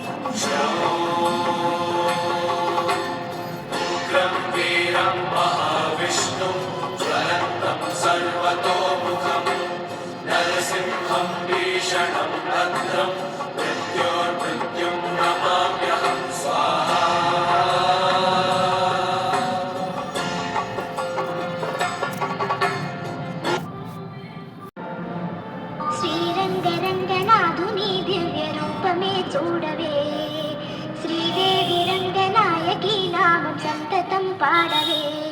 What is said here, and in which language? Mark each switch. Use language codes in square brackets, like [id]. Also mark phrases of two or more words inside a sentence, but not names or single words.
[sa] उग्रं वीरं महाविष्णुं ज्वलन्तं सर्वतोमुखं नरसिंहं भीषणं भद्रं मृत्योर्मृत्युं नमाम्यहं स्वाहा। [te] శ్రీరంగరంగనాథుని దివ్య రూపమే చూడవే, శ్రీదేవి రంగనాయకి నామం సంతతం పాడవే.